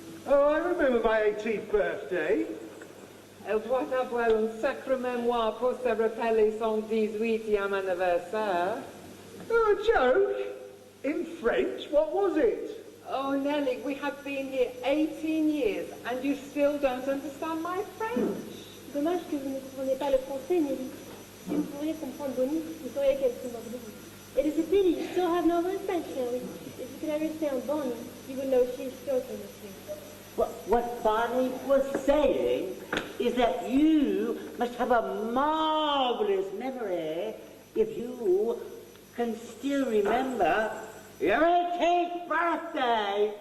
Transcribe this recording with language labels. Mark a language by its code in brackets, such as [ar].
[en] Oh, I remember my 18th birthday. [fr] Voilà, voilà un sacré mémoire pour se rappeler son 18e anniversaire. [en] Oh, a joke? In French? What was it? Oh, Nelly, we have been here 18 years and you still don't understand my French. [fr] Dommage que vous ne comprenez pas le français, Nelly. Si vous pourriez comprendre Bonnie, vous sauriez qu'elle se moque de vous. [en] It is a pity you still have no learned French, Nelly. If you could understand Bonnie, you would know she is joking with you. What Bonnie was saying is that you must have a marvelous memory if you can still remember your 18th birthday.